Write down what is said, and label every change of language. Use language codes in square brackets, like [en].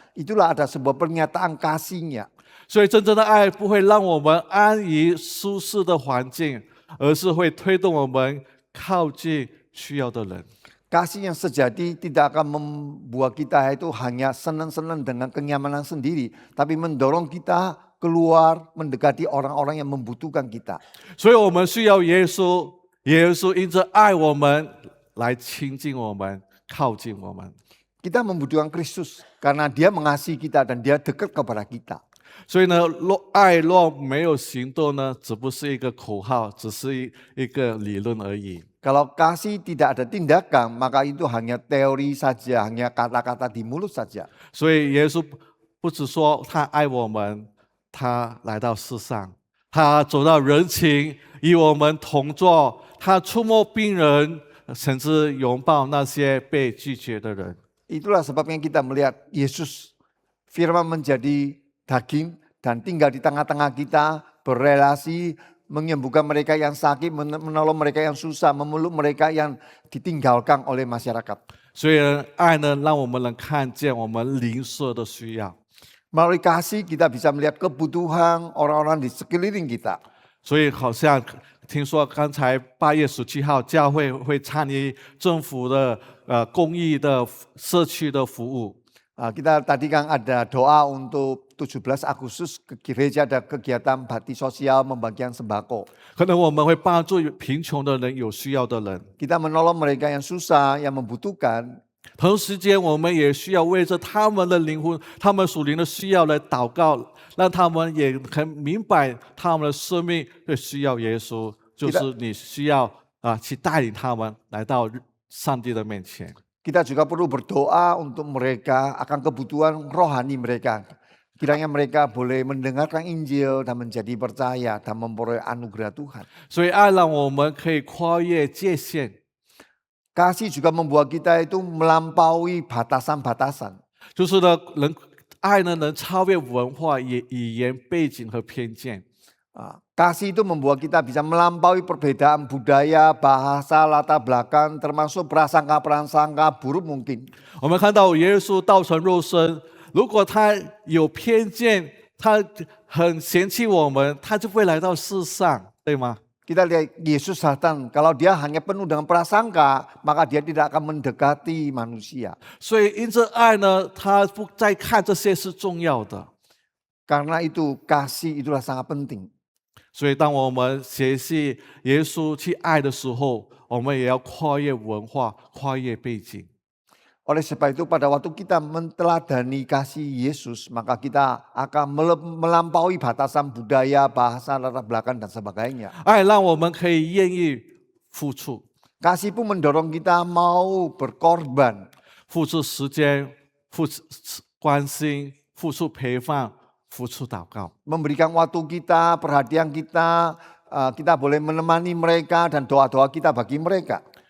[id] Itulah ada sebuah pernyataan kasihnya. [zh] 所以真正的爱不会让我们安于舒适的环境，而是会推动我们靠近需要的人。 [id] Kasih yang sejati tidak akan membuat kita itu hanya senang-senang dengan kenyamanan sendiri, tapi mendorong kita ke keluar mendekati orang-orang yang membutuhkan kita. [zh] 所以我们需要耶稣，耶稣因着爱我们来亲近我们，靠近我们。 [id] Kita membutuhkan Kristus karena dia mengasihi kita dan dia dekat kepada kita. [zh] 所以呢，爱若没有行动呢，只不是一个口号，只是一个理论而已。 [id] Kalau kasih tidak ada tindakan, maka itu hanya teori saja, hanya kata-kata di mulut saja. [zh] 所以耶稣不只说他爱我们，他来到世上，他走到人群，与我们同坐，他触摸病人，甚至拥抱那些被拒绝的人。 [id] Itulah sebabnya kita melihat Yesus firman menjadi daging dan tinggal di tengah-tengah kita, berrelasi, menyembuhkan mereka yang sakit, menolong mereka yang susah, memeluk mereka yang ditinggalkan oleh masyarakat. [zh] 所以爱呢，让我们能看见我们邻舍的需要。 [id] Melalui kasih kita bisa melihat kebutuhan orang-orang di sekeliling kita. [zh] 所以好像听说刚才8月17号，教会会参与政府的公益的社区的服务。 [id] Kita tadi kan ada doa untuk 17 Agustus ke gereja ada kegiatan bakti sosial membagikan sembako. [zh] 可能我们会帮助贫穷的人、有需要的人， [id] Kita menolong mereka yang susah, yang membutuhkan. [zh] 同时间我们也需要为着他们的灵魂、他们属灵的需要来祷告，让他们也很明白他们的生命会需要耶稣，就是你需要去带领他们来到上帝的面前。 [id] Kita juga perlu berdoa untuk mereka akan kebutuhan rohani mereka. Kiranya mereka boleh mendengarkan Injil dan menjadi percaya dan memperoleh anugerah Tuhan. [zh] 所以爱让我们可以跨越界限。 [id] Kasih juga membuat kita itu melampaui batasan-batasan. [zh] 就是呢，爱呢能超越文化、语言背景和偏见。 [id] Kasih itu membuat kita bisa melampaui perbedaan budaya, bahasa, latar belakang, termasuk prasangka-prasangka buruk mungkin. [zh] 我们看到耶稣道成肉身，如果他有偏见，他很嫌弃我们，他就会来到世上，对吗？ [id] Kita lihat Yesus datang, kalau dia hanya penuh dengan prasangka, maka dia tidak akan mendekati manusia. [zh] 所以因着爱呢，他不再看这些是重要的。 [id] Karena itu kasih itulah sangat penting. [zh] 所以当我们学习耶稣去爱的时候，我们也要跨越文化、跨越背景。 [id] Oleh sebab itu pada waktu kita menteladani kasih Yesus, maka kita akan melampaui batasan budaya, bahasa, latar belakang dan sebagainya. [zh] 爱让我们可以愿意付出， [id] Kasih pun mendorong kita mau berkorban. [zh] 付出时间，付出关心，付出陪伴，付出祷告。 [id] Memberikan waktu kita, perhatian kita, kita boleh menemani mereka dan doa-doa kita bagi mereka.